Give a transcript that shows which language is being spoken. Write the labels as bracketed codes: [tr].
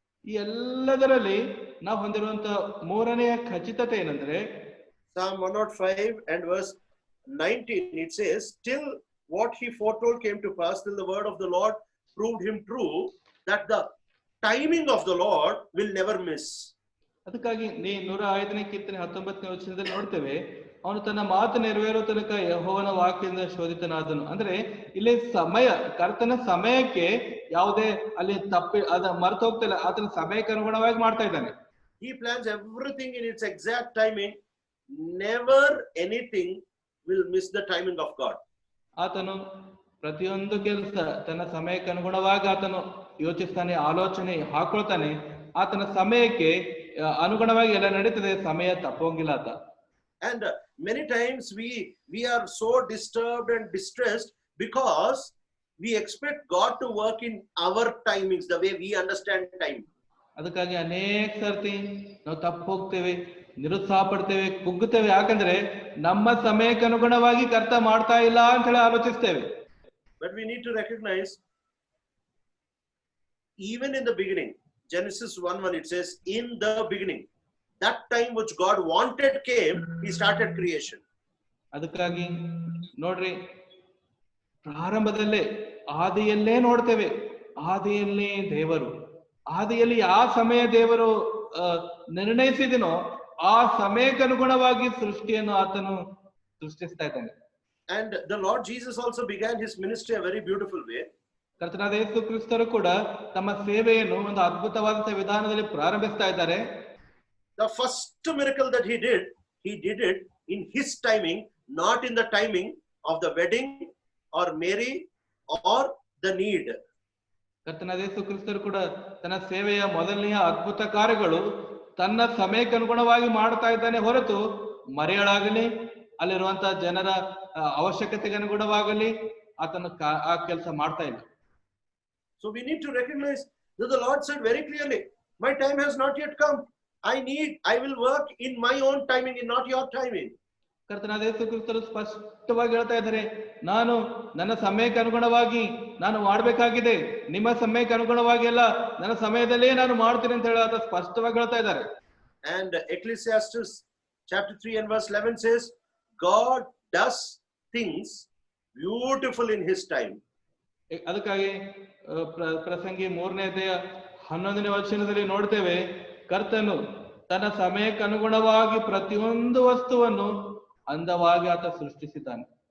[kn] ಈ ಎಲ್ಲದರಲ್ಲಿ ನಾವು ಹೊಂದಿರುವಂತ ಮೂರನೆಯ ಖಚಿತತೆ ಏನಂದ್ರೆ, [en] Psalm 105 and verse 19, it says, till what he foretold came to pass, till the word of the Lord proved him true, that the timing of the Lord will never miss. [kn] ಅದಕ್ಕಾಗಿ 105ನೇ ಕೀರ್ತನೆ 19ನೇ ವಚನದಲ್ಲಿ ನೋಡ್ತೇವೆ, ಅವನು ತನ್ನ ಮಾತು ನೆರವೇರೋ ತನಕ ಯೆಹೋವನ ವಾಕ್ಯದಿಂದ ಶೋಧಿತನಾದನು. ಅಂದ್ರೆ ಇಲ್ಲಿ ಸಮಯ, ಕರ್ತನ ಸಮಯಕ್ಕೆ ಯಾವುದೇ ಅಲ್ಲಿ ಅದ ಮರೆತು ಹೋಗ್ತಿಲ್ಲ, ಆತನ ಸಮಯಕ್ಕೆ ಅನುಗುಣವಾಗಿ ಮಾಡ್ತಾ ಇದ್ದಾನೆ. [en] He plans everything in its exact timing. Never anything will miss the timing of God. [kn] ಆತನು ಪ್ರತಿಯೊಂದು ಕೆಲಸ ತನ್ನ ಸಮಯಕ್ಕೆ ಅನುಗುಣವಾಗಿ ಆತನು ಯೋಚಿಸ್ತಾನೆ, ಆಲೋಚನೆ ಹಾಕೊಳ್ತಾನೆ. ಆತನ ಸಮಯಕ್ಕೆ ಅನುಗುಣವಾಗಿ ಎಲ್ಲ ನಡೀತದೆ, ಸಮಯ ತಪ್ಪೋಂಗಿಲ್ಲ ಆತ. [en] And many times we are so disturbed and distressed because we expect God to work in our timings, the way we understand time. [kn] ಅದಕ್ಕಾಗಿ ಅನೇಕ ಸರ್ತಿ ನಾವು ತಪ್ಪು ಹೋಗ್ತೇವೆ, ನಿರುತ್ಸಾಹ ಪಡ್ತೇವೆ, ಕುಗ್ಗುತ್ತೇವೆ. ಯಾಕಂದ್ರೆ ನಮ್ಮ ಸಮಯಕ್ಕೆ ಅನುಗುಣವಾಗಿ ಕರ್ತ ಮಾಡ್ತಾ ಇಲ್ಲ ಅಂತ ಹೇಳಿ ಆಲೋಚಿಸ್ತೇವೆ. [en] But we need to recognize, even in the beginning, Genesis 1:1, it says, in the beginning, that time which God wanted came, he started creation. [kn] ಅದಕ್ಕಾಗಿ ನೋಡ್ರಿ, ಪ್ರಾರಂಭದಲ್ಲೇ ಆದಿಯಲ್ಲೇ ನೋಡ್ತೇವೆ, ಆದಿಯಲ್ಲೇ ದೇವರು, ಆದಿಯಲ್ಲಿ ಆ ಸಮಯ ದೇವರು ನಿರ್ಣಯಿಸಿದನೋ ಆ ಸಮಯಕ್ಕೆ ಅನುಗುಣವಾಗಿ ಸೃಷ್ಟಿಯನ್ನು ಆತನು ಸೃಷ್ಟಿಸ್ತಾ ಇದ್ದಾನೆ. [en] And the Lord Jesus also began his ministry a very beautiful way. [kn] ಕರ್ತನಾದ ಯೇಸು ಕ್ರಿಸ್ತರು ಕೂಡ ತಮ್ಮ ಸೇವೆಯನ್ನು ಒಂದು ಅದ್ಭುತವಾದಂತಹ ವಿಧಾನದಲ್ಲಿ ಪ್ರಾರಂಭಿಸ್ತಾ ಇದ್ದಾರೆ. [en] The first miracle that he did it in his timing, not in the timing of the wedding or Mary or the need. [kn] ಕರ್ತನಾದ ಯೇಸು ಕ್ರಿಸ್ತರು ಕೂಡ ತನ್ನ ಸೇವೆಯ ಮೊದಲನೆಯ ಅದ್ಭುತ ಕಾರ್ಯಗಳು ತನ್ನ ಸಮಯಕ್ಕೆ ಅನುಗುಣವಾಗಿ ಮಾಡ್ತಾ ಇದ್ದಾನೆ ಹೊರತು ಮರೆಯಲಾಗಲಿ ಅಲ್ಲಿರುವಂತಹ ಜನರ ಅವಶ್ಯಕತೆಗೆ ಅನುಗುಣವಾಗಲಿ ಆತನ ಆ ಕೆಲಸ ಮಾಡ್ತಾ ಇಲ್ಲ. [en] So we need to recognize that the Lord said very clearly, my time has not yet come. I will work in my own timing, in not your timing. [kn] ಕರ್ತನಾದ ಯೇಸು ಕ್ರಿಸ್ತರು ಸ್ಪಷ್ಟವಾಗಿ ಹೇಳ್ತಾ ಇದ್ದಾರೆ, ನಾನು ನನ್ನ ಸಮಯಕ್ಕೆ ಅನುಗುಣವಾಗಿ ನಾನು ಮಾಡಬೇಕಾಗಿದೆ, ನಿಮ್ಮ ಸಮಯಕ್ಕೆ ಅನುಗುಣವಾಗಿ ಅಲ್ಲ, ನನ್ನ ಸಮಯದಲ್ಲೇ ನಾನು ಮಾಡ್ತೀನಿ ಅಂತ ಹೇಳಿ ಆತ ಸ್ಪಷ್ಟವಾಗಿ ಹೇಳ್ತಾ ಇದ್ದಾರೆ. [en] And Ecclesiastes chapter 3 and verse 11 says, God does things beautiful in his time. [kn] ಅದಕ್ಕಾಗಿ ಪ್ರಸಂಗಿ 3ನೇ ಅಧ್ಯಾಯ 11ನೇ ವಚನದಲ್ಲಿ ನೋಡ್ತೇವೆ, ಕರ್ತನು ತನ್ನ ಸಮಯಕ್ಕೆ ಅನುಗುಣವಾಗಿ ಪ್ರತಿಯೊಂದು ವಸ್ತುವನ್ನು ಅಂದವಾಗಿ ಆತ ಸೃಷ್ಟಿಸಿದ್ದಾನೆ.